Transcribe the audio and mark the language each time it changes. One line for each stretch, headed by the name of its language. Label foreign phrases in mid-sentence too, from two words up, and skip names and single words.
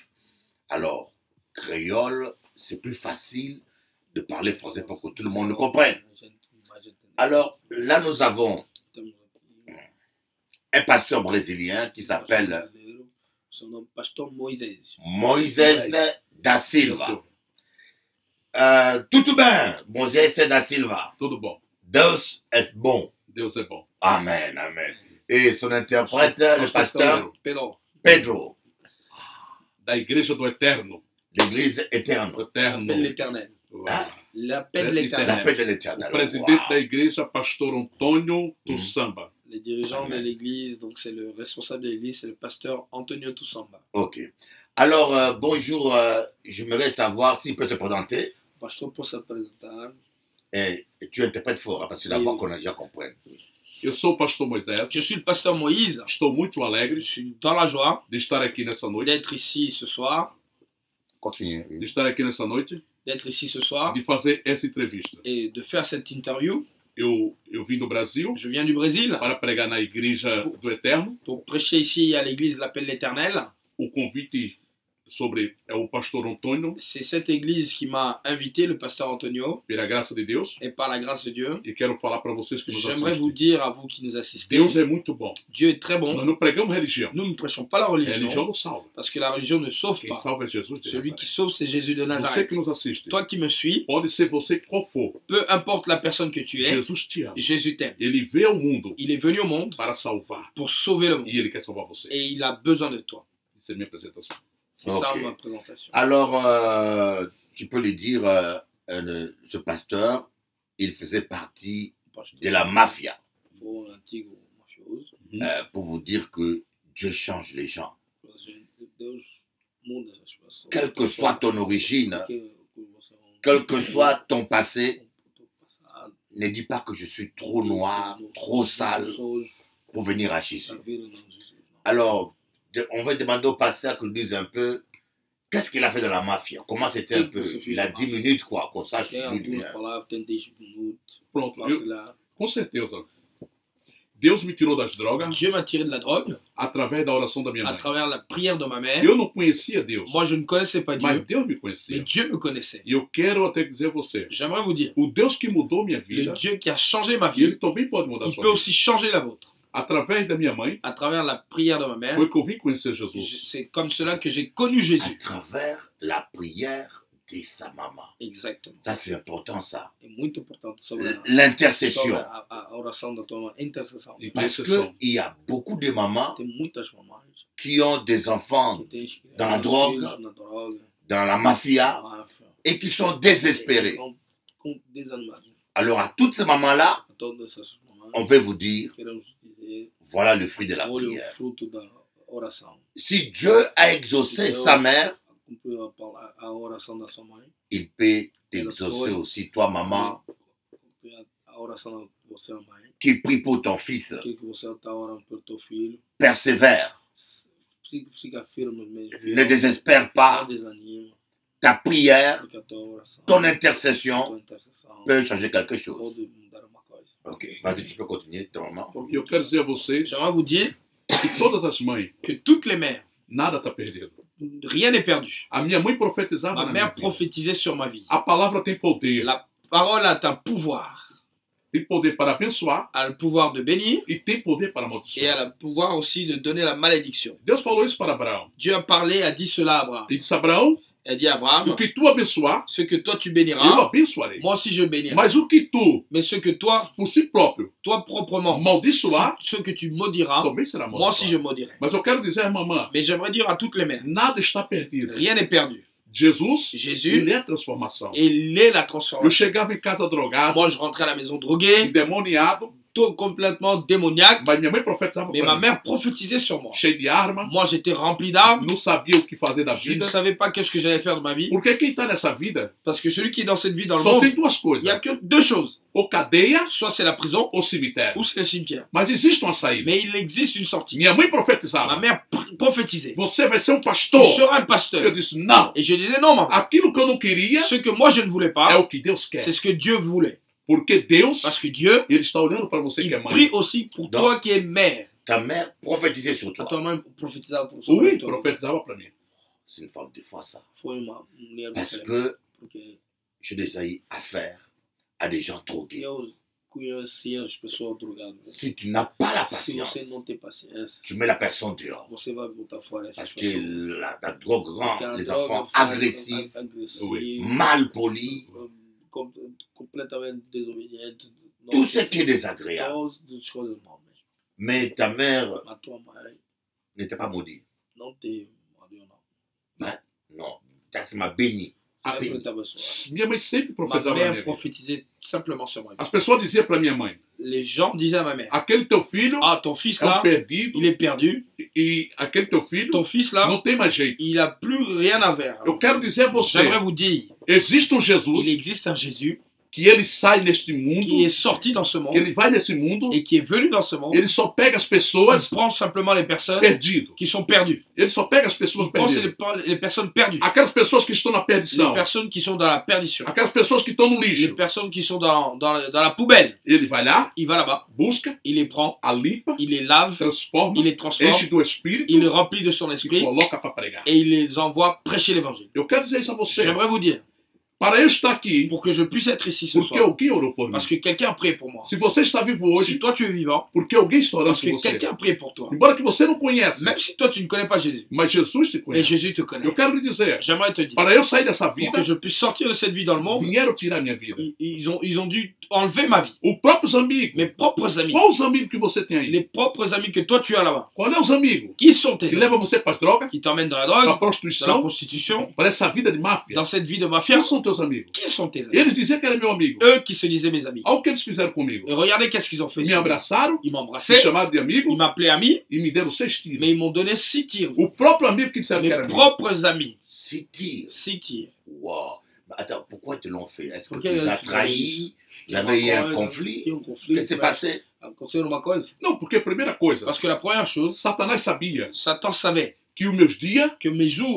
French: Alors, créole, c'est plus facile de parler français pour que tout le monde nous comprenne. Alors, là, nous avons un pasteur brésilien qui s'appelle Moïse da Silva.
Portuguese: Tudo bem, Moïse da Silva. Tudo bom. Deus é bom. Deus é bom. Amen, amen.
French: Et son interprète, le pasteur Pedro,
Portuguese: Da Igreja do Eterno.
French: l'église éterne.
Portuguese: Eterno.
French: L'appel de l'éternel. Voilà. L'appel de La l'éternel. paix de l'éternel.
Portuguese: O presidente Wow. da igreja, pastor Antônio Tussamba.
French: Les dirigeants Amen. de l'église, donc c'est le responsable de l'église, c'est le pasteur Antonio Tussamba. Ok. Alors, bonjour, j'aimerais savoir s'il peut te présenter.
Portuguese: O pastor pode se apresentar.
French: Et tu interprètes fort, hein, parce que d'abord qu'on a déjà compris.
Portuguese: Eu sou o pastor Moisés.
French: Je suis le pasteur Moïse.
Portuguese: Estou muito alegre
French: Je suis dans la joie
Portuguese: de estar aqui nessa noite.
French: d'être ici ce soir, Continue.
Portuguese: De estar aqui nessa noite.
French: d'être ici ce soir
Portuguese: De fazer essa entrevista.
French: et de faire cette interview.
Portuguese: Eu vim do Brasil
French: Je viens du Brésil
Portuguese: para pregar na Igreja do Eterno.
French: pour prêcher ici à l'église l'appel de l'éternel.
Portuguese: O convite sobre o pastor Antônio,
French: C'est cette église qui m'a invité, le pasteur Antonio,
Portuguese: pela graça de Deus.
French: et par la grâce de Dieu,
Portuguese: E quero falar para vocês que nos
French: j'aimerais vous
Portuguese: assistem.
French: dire à vous qui nous assistez,
Portuguese: Deus é muito bom.
French: Dieu est très
Portuguese: Nós
French: bon.
Portuguese: não pregamos religião.
French: Nous ne prêchons pas la
Portuguese: A religião
French: religion,
Portuguese: não salva.
French: parce que la religion ne sauve
Portuguese: Quem
French: pas.
Portuguese: salva é Jesus de
French: Celui
Portuguese: Nazaré.
French: qui sauve, c'est Jésus de
Portuguese: Você
French: Nazareth.
Portuguese: que nos assiste,
French: Toi qui me suis,
Portuguese: pode ser você qual for,
French: peu importe la personne que tu es,
Portuguese: Jesus te ama.
French: Jésus t'aime.
Portuguese: Ele veio ao mundo
French: Il est venu au monde
Portuguese: para salvar.
French: pour sauver le monde.
Portuguese: E ele quer salvar você.
French: Et il a besoin de toi.
Portuguese: Essa é a minha apresentação.
French: C'est ça Ok. ma présentation. Alors, tu peux lui dire, ce pasteur, il faisait partie de la mafia, pour vous dire que Dieu change les gens. Quelle que soit ton origine, quel que soit ton passé, ne dis pas que je suis trop noir, trop sale pour venir à Jésus. Alors, on va demander au pasteur qu'il nous dise un peu qu'est-ce qu'il a fait dans la mafia, comment c'était un peu. Il a 10 minutes, quoi, qu'on sache d'où il vient.
Portuguese: Pronto, com certeza. Deus me tirou das drogas
French: Dieu m'a tiré de la drogue
Portuguese: através da oração da minha
French: à
Portuguese: mãe.
French: travers la prière de ma mère.
Portuguese: Eu não conhecia Deus,
French: Moi, je ne connaissais pas
Portuguese: mas
French: Dieu,
Portuguese: Deus me
French: mais
Portuguese: conhecia.
French: Dieu me connaissait.
Portuguese: E eu quero até dizer a você,
French: J'aimerais vous dire,
Portuguese: o Deus que mudou minha
French: le
Portuguese: vida,
French: Dieu qui a changé ma
Portuguese: ele
French: vie,
Portuguese: também pode mudar a
French: il
Portuguese: sua
French: peut
Portuguese: vida.
French: aussi changer la vôtre.
Portuguese: Através da minha mãe,
French: À travers la prière de ma mère,
Portuguese: foi que eu vim conhecer Jesus.
French: c'est comme cela que j'ai connu À Jésus. travers la prière de sa maman. Exactement. Ça, c'est important, ça.
Portuguese: É muito importante sobre
French: L'intercession.
Portuguese: a oração da tua intercessão.
French: Parce
Portuguese: Intercessão.
French: qu'il y a beaucoup de mamans
Portuguese: Tem muitas mamães
French: qui ont des enfants
Portuguese: que têm
French: Dans la
Portuguese: os
French: drogue.
Portuguese: filhos na droga,
French: dans la mafia
Portuguese: na máfia,
French: et qui sont désespérés.
Portuguese: estão desanimados.
French: Alors, à toutes ces mamans-là,
Portuguese: A todas essas mamães,
French: on veut vous dire,
Portuguese: queremos dizer,
French: voilà le fruit de la
Portuguese: olha o
French: prière.
Portuguese: fruto da oração.
French: Si Dieu a exaucé Si sa
Portuguese: Deus
French: mère,
Portuguese: cumpriu a oração da sua mãe,
French: il peut t'exaucer aussi, toi, maman,
Portuguese: cumprir a oração da você, mãe,
French: qui prie pour ton fils.
Portuguese: aquilo que você está orando pelo teu filho,
French: Persévère.
Portuguese: fica firme mesmo.
French: Ne désespère
Portuguese: Não
French: pas.
Portuguese: desanima,
French: Ta prière,
Portuguese: porque a tua oração,
French: ton
Portuguese: a
French: intercession
Portuguese: tua intercessão
French: peut changer quelque chose.
Portuguese: pode mudar uma coisa.
French: Ok, vas-y, tu peux continuer, ta maman.
Portuguese: E eu quero dizer a vocês
French: J'aimerais vous dire
Portuguese: que todas as mães,
French: que toutes les mères,
Portuguese: nada está perdido.
French: rien n'est perdu.
Portuguese: A minha mãe profetizava
French: Ma
Portuguese: na minha
French: mère
Portuguese: vida.
French: prophétisait sur ma vie.
Portuguese: A palavra tem poder.
French: La parole a un pouvoir.
Portuguese: Tem poder para abençoar
French: Elle a le pouvoir de bénir
Portuguese: e tem poder para
French: et
Portuguese: amaldiçoar.
French: elle a le pouvoir aussi de donner la malédiction.
Portuguese: Deus falou isso para Abraão.
French: Dieu a parlé, a dit cela à Abraham.
Portuguese: Ele disse, Abraão,
French: Elle dit à Abraham,
Portuguese: o que tu abençoar,
French: ce que toi tu
Portuguese: eu
French: béniras,
Portuguese: abençoarei.
French: moi aussi je bénirai.
Portuguese: Mas o que tu,
French: Mais ce que toi,
Portuguese: por si próprio,
French: toi proprement,
Portuguese: amaldiçoar,
French: ce que tu maudiras,
Portuguese: também será
French: moi aussi je
Portuguese: amaldiçoado.
French: maudirai.
Portuguese: Mas eu quero dizer, mamãe,
French: Mais j'aimerais dire à toutes les mères,
Portuguese: nada está perdido.
French: rien n'est perdu.
Portuguese: Jesus,
French: Jésus,
Portuguese: ele é a transformação.
French: il est la
Portuguese: Eu
French: transformation.
Portuguese: chegava em casa drogado,
French: Moi, je rentrais à la maison drogué,
Portuguese: endemoniado,
French: tout complètement démoniaque,
Portuguese: mas minha mãe profetizava
French: mais
Portuguese: para
French: ma
Portuguese: mim.
French: mère prophétisait sur moi.
Portuguese: Cheio de arma,
French: Moi, j'étais rempli d'armes.
Portuguese: não sabia o que fazer da
French: Je ne
Portuguese: vida.
French: savais pas qu'est-ce que j'allais faire de ma vie.
Portuguese: Porque quem está nessa vida
French: Parce que celui qui est dans cette vie, dans le
Portuguese: só
French: monde,
Portuguese: tem duas
French: il n'y a
Portuguese: coisas:
French: que deux choses.
Portuguese: ou cadeia
French: Soit c'est la prison,
Portuguese: ou cemitério.
French: ou c'est le cimetière.
Portuguese: Mas existe uma saída.
French: Mais il existe une sortie.
Portuguese: Minha mãe
French: Ma
Portuguese: profetizava:
French: mère prophétisait.
Portuguese: você vai ser um
French: Tu
Portuguese: pastor.
French: seras un
Portuguese: Eu
French: pasteur.
Portuguese: disse: não.
French: Et je disais non, maman.
Portuguese: Aquilo que eu não queria
French: Ce que moi je ne voulais
Portuguese: é
French: pas,
Portuguese: o que Deus quer.
French: c'est ce que Dieu voulait.
Portuguese: Porque Deus,
French: Parce que Dieu,
Portuguese: ele está olhando para você
French: il
Portuguese: que é mãe.
French: prie aussi pour Non. toi qui es mère. Ta mère prophétisait sur toi. Toi-même, prophétisais pour Oui, toi.
Portuguese: profetizava para mim.
French: C'est une femme de foi, ça.
Portuguese: Foi uma mulher
French: Parce
Portuguese: diferente,
French: que
Portuguese: porque
French: j'ai déjà eu affaire à des gens drogués.
Portuguese: eu conheci as pessoas drogadas.
French: Si tu n'as pas la
Portuguese: Se
French: patience,
Portuguese: você não tem paciência,
French: tu mets la personne dehors.
Portuguese: você vai voltar fora essas
French: Parce que
Portuguese: pessoas.
French: la drogue
Portuguese: Porque
French: rend
Portuguese: a
French: les
Portuguese: droga
French: enfants
Portuguese: faz
French: agressifs, Oui. mal polis,
Portuguese: com- completamente desobedientes.
French: tout ce qui est désagréable.
Portuguese: Todas as coisas mal mesmo.
French: Mais ta mère
Portuguese: A tua mãe
French: n'était pas maudite.
Portuguese: não tem ódio, não.
French: Non, ça m'a béni.
Portuguese: Sempre
French: Béni.
Portuguese: te abençoar. Minha mãe sempre
French: Ma
Portuguese: profetizava na
French: mère
Portuguese: minha vida.
French: prophétisait simplement sur moi.
Portuguese: As pessoas diziam para minha mãe:
French: Les gens disaient à ma mère,
Portuguese: aquele teu filho
French: ah, ton fils
Portuguese: é um
French: là,
Portuguese: perdido
French: il est perdu.
Portuguese: e aquele teu filho
French: Ton fils là,
Portuguese: não tem mais jeito.
French: il a plus rien à faire.
Portuguese: Eu quero dizer a você:
French: J'aimerais vous dire,
Portuguese: existe um
French: il
Portuguese: Jesus
French: existe un Jésus
Portuguese: que ele sai neste mundo,
French: qui est sorti dans ce monde
Portuguese: ele vai nesse mundo,
French: et qui est venu dans ce monde.
Portuguese: ele só pega as
French: Il
Portuguese: pessoas
French: prend simplement les personnes
Portuguese: perdidas.
French: qui sont perdues.
Portuguese: Ele só pega as pessoas
French: Il prend
Portuguese: perdidas.
French: les personnes perdues.
Portuguese: Aquelas pessoas que estão na
French: Les
Portuguese: perdição.
French: personnes qui sont dans la perdition.
Portuguese: Aquelas pessoas que estão no
French: Les
Portuguese: lixo.
French: personnes qui sont dans la poubelle.
Portuguese: Ele vai lá,
French: Il va là-bas,
Portuguese: busca,
French: il les prend,
Portuguese: a limpa,
French: il les lave,
Portuguese: transforma,
French: il les transforme,
Portuguese: enche do Espírito
French: il les remplit de son
Portuguese: e
French: esprit
Portuguese: coloca para pregar.
French: et il les envoie prêcher l'évangile.
Portuguese: Eu quero dizer isso a você.
French: J'aimerais vous dire,
Portuguese: Para eu estar aqui,
French: pour que je puisse être ici ce
Portuguese: porque
French: soir,
Portuguese: alguém orou por mim.
French: parce que quelqu'un a prié pour moi.
Portuguese: Se você está vivo
French: Si
Portuguese: hoje,
French: toi tu es vivant,
Portuguese: porque alguém está orando
French: parce
Portuguese: por
French: que
Portuguese: você.
French: quelqu'un a prié pour toi.
Portuguese: Embora que você não conheça,
French: Même si toi tu ne connais pas Jésus,
Portuguese: mas Jesus te
French: mais
Portuguese: conhece.
French: Jésus te connaît.
Portuguese: Eu quero lhe dizer,
French: J'aimerais te dire,
Portuguese: para eu sair dessa
French: pour
Portuguese: vida,
French: que je puisse sortir de cette vie dans le monde,
Portuguese: vieram tirar minha vida.
French: ils ont dû enlever ma vie.
Portuguese: Os próprios amigos.
French: Mes propres amis,
Portuguese: Quais os amigos que você tem aí?
French: les propres amis que toi tu as là-bas,
Portuguese: Qual é os amigos
French: qui sont tes
Portuguese: que
French: amis,
Portuguese: levam você para as drogas,
French: qui t'emmènent dans la
Portuguese: para a
French: drogue, dans la
Portuguese: prostituição,
French: prostitution,
Portuguese: para essa vida de máfia?
French: dans cette vie de mafia.
Portuguese: Quem são teus amigos?
French: Qui sont tes amis?
Portuguese: Eles diziam que era meu amigo.
French: Eux qui se disaient mes amis.
Portuguese: Olha o que eles fizeram comigo.
French: Et regardez qu'est-ce qu'ils ont fait.
Portuguese: Me abraçaram,
French: Ils
Portuguese: me
French: m'embrassaient,
Portuguese: chamaram de
French: ils
Portuguese: amigo
French: m'appelaient ami,
Portuguese: e me deram 6 tiros.
French: mais ils m'ont donné 6 tirs.
Portuguese: O próprio amigo que disseram que
French: Mes
Portuguese: era amigo.
French: propres amis, Si tire. 6 tirs. Wow. Mais attends, pourquoi ils te l'ont fait? Est-ce que Pourquoi tu les ils as ont fait trahis? Il y avait eu un conflit? Il y a eu un conflit. Qu'est-ce qui s'est passé?
Portuguese: Aconteceu uma coisa. Não, porque a primeira coisa,
French: Parce que la première chose,
Portuguese: Satanás sabia
French: Satan savait
Portuguese: que os meus dias
French: que mes jours